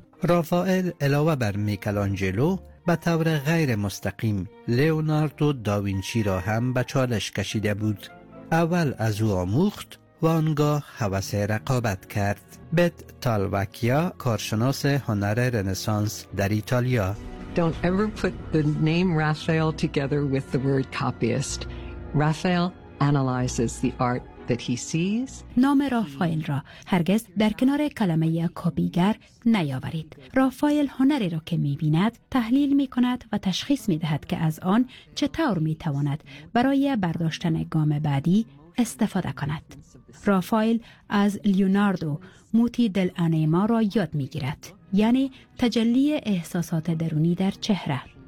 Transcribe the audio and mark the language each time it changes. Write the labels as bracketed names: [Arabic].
[Persian] رافائل علاوه بر میکلانجلو به طور غیر مستقیم لئوناردو داوینچی را هم به چالش کشیده بود. اول از او آموخت و آنگاه هوس رقابت کرد. بت تالوکیا، کارشناس هنر رنسانس در ایتالیا: [English] Don't ever put the name Raphael together with the word copyist. Raphael analyzes the art that he sees. [Persian] نام رافائل را هرگز در کنار کلمه کپیگر نیاورید. رافائل هنری را که می‌بیند تحلیل می‌کند و تشخیص می‌دهد که از آن چطور می‌تواند برای برداشتن گام بعدی استفاده کند. رافائل از لئوناردو موتی دل انیما را یاد می‌گیرد، یعنی تجلی احساسات درونی در چهره.